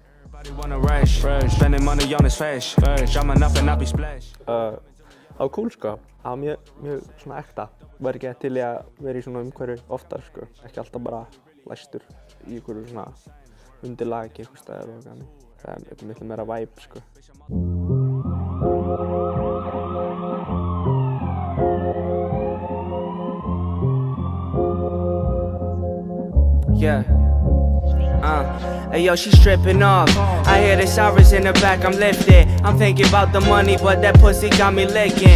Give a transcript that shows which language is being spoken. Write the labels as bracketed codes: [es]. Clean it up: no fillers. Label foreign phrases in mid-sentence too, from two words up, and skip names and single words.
[is] Það var cool, sko. Það var mjög svona ekta. Var ekki til í að vera í svona umhverfi oftar, sko. Ekki alltaf bara læstur í einhverju svona undirlagi einhver staðar og þannig. Það er miklu meira vibe, sko. [en] Yeah. Hey yo, she's stripping off. I hear the sirens in the back, I'm lifted. I'm thinking about the money, but that pussy got me licking.